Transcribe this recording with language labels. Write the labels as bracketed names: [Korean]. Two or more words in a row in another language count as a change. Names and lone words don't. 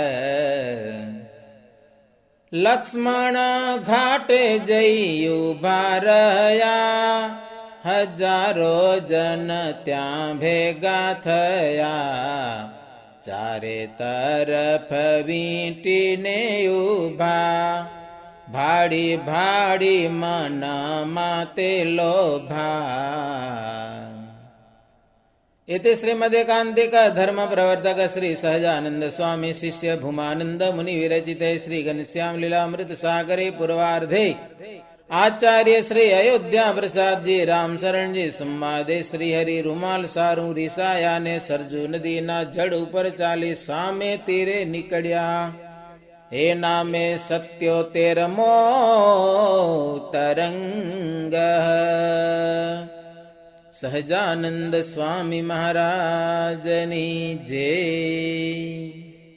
[Gujarati] લક્ષ્મણ ઘાટે જઈ ઉભા રહ્યા, હજારો જન ત્યાં ભેગા થયા. ચારે તરફ વીંટીને ઉભા, ભાડી ભાડી મનમાં તે લોભા. [Sanskrit] इति श्रीमदेकांतिक धर्म प्रवर्तक श्री सहजानंद स्वामी शिष्य भूमानंद मुनि विरचिते श्री घनश्याम लीलामृत सागरे पूर्वार्धे आचार्य श्री अयोध्या प्रसाद जी राम शरण जी संवादे श्री हरि रुमाल सारू [Gujarati] રિસાયા ને સરજૂ નદી ના જળ ઉપર ચાલી સામે તીરે નીકળિયા. એ નામે 77મો તરંગ. સહજાનંદ સ્વામી મહારાજની જય.